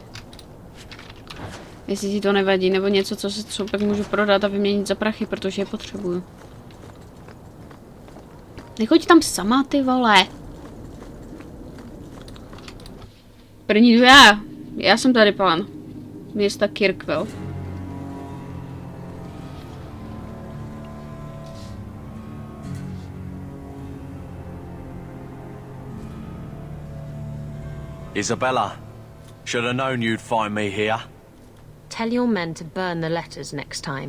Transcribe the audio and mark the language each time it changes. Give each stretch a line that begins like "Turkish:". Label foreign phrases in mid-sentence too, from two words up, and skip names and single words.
Czech: Jestli ti to nevadí, nebo něco, co pak můžu prodat a vyměnit za prachy, protože je potřebuju. Nechoď tam sama, ty vole. První jdu já. Já jsem tady pán. Města Kirkwell.
English: Isabela, should have known you'd find me here. Tell your men to burn the letters next time.